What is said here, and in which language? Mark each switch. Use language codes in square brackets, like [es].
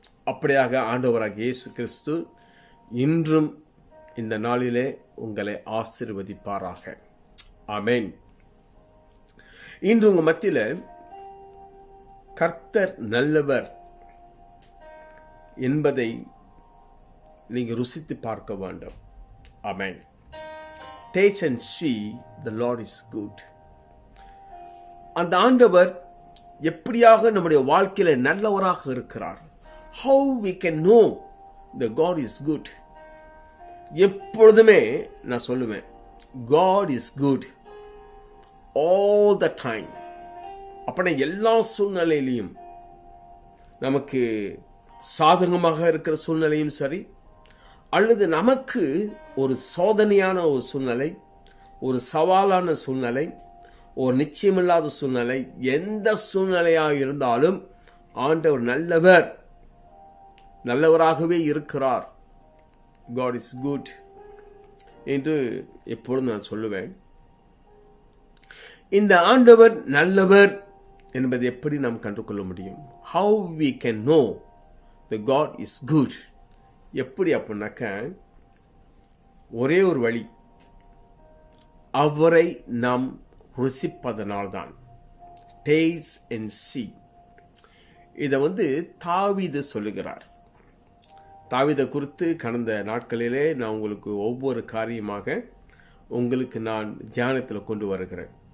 [ta] அப்படியாக ஆண்டவராகிய இயேசு கிறிஸ்து இன்றும் இந்த நாளிலே உங்களை ஆசீர்வதிப்பாராக. ஆமென். இன்று உங்கள் மத்தியில் கர்த்தர் நல்லவர் என்பதை நீங்கள் ருசித்து பார்க்க வேண்டும். ஆமென். [en] Taste and see the Lord is good. [ta] அந்த ஆண்டவர் எப்படியாக நம்முடைய வாழ்க்கையில் நல்லவராக இருக்கிறார். [en] How we can know the God is good? [ta] எப்பொழுதுமே நான் சொல்லுவேன், [en] God is good all the time. [ta] அப்படி எல்லா சூழ்நிலையிலையும், நமக்கு சாதகமாக இருக்கிற சூழ்நிலையும் சரி, அல்லது நமக்கு ஒரு சோதனையான ஒரு சூழ்நிலை, ஒரு சவாலான சூழ்நிலை, ஒரு நிச்சயமில்லாத சூழ்நிலை, எந்த சூழ்நிலையாக இருந்தாலும் ஆண்டவர் நல்லவராகவே இருக்கிறார். [en] God is good [ta] என்று எப்பொழுதும் நான் சொல்லுவேன். இந்த ஆண்டவர் நல்லவர் என்பதை எப்படி நாம் கண்டுகொள்ள முடியும்? [en] How we can know the God is good? [ta] எப்படி அப்படின்னாக்க, ஒரே ஒரு வழி, அவரை நாம் ருசிப்பதனால்தான். [en] Taste and see. [ta] இதை தாவீது சொல்லுகிறார். தாவீதை குறித்து கடந்த நாட்களிலே நான் உங்களுக்கு ஒவ்வொரு காரியமாக உங்களுக்கு நான் தியானத்தில் கொண்டு வருகிறேன்.